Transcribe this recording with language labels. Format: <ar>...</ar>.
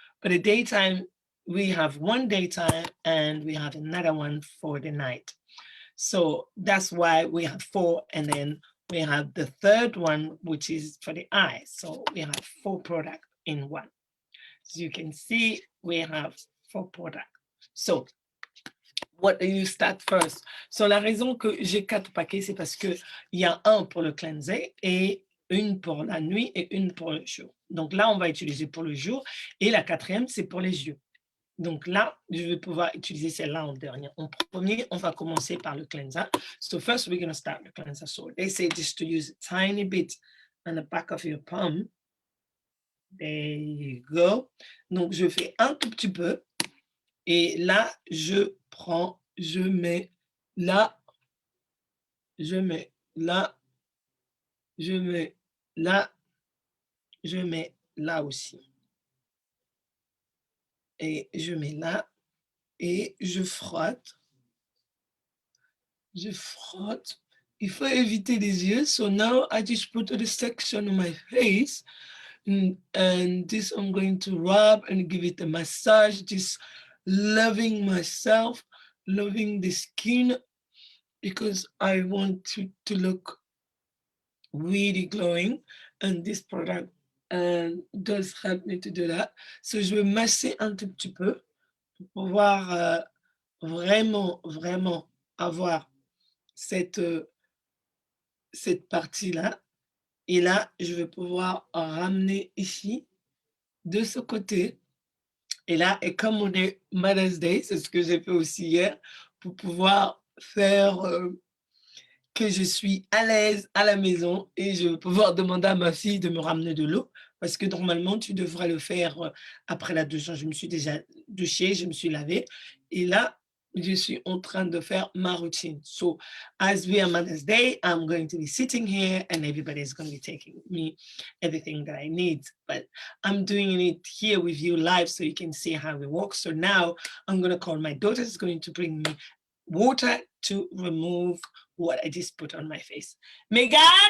<en>But a daytime, we have one daytime and we have another one for the night. So that's why we have 4, and then we have the third one, which is for the eyes. So we have 4 products in 1. As you can see, we have 4 products. So what do you start first?</en> <fr>So la raison que j'ai 4 paquets, c'est parce que il y a un pour le cleanser et une pour la nuit et une pour le jour. Donc là, on va utiliser pour le jour et la 4e, c'est pour les yeux. Donc là, je vais pouvoir utiliser celle-là en dernier. En premier, on va commencer par le cleanser.</fr> <en>So first, we're going to start the cleanser. So they say just to use a tiny bit on the back of your palm. There you go.</en> <fr>Donc, je fais un tout petit peu. Et là, je prends, je mets là, je mets là, je mets là, je mets là aussi. Et je mets là et je frotte. Je frotte. Il faut éviter les yeux.</fr> <en>So now I just put the section on my face. And this I'm going to rub and give it a massage. Just loving myself, loving the skin because I want to look really glowing. And this product does help me to do that.</en> <fr>So je vais masser un tout petit peu pour pouvoir vraiment avoir cette partie-là. Et là, je vais pouvoir ramener ici, de ce côté. Et là, et comme on est Mother's Day, c'est ce que j'ai fait aussi hier, pour pouvoir faire que je suis à l'aise à la maison et je vais pouvoir demander à ma fille de me ramener de l'eau parce que normalement, tu devrais le faire après la douche. Je me suis déjà douchée, je me suis lavée. Et là, je suis en train de faire ma routine.</fr> <en>So, as we are Mother's Day, I'm going to be sitting here and everybody's going to be taking me everything that I need. But I'm doing it here with you live so you can see how we work. So now I'm going to call my daughter is going to bring me water to remove what I just put on my face. Megan?</en>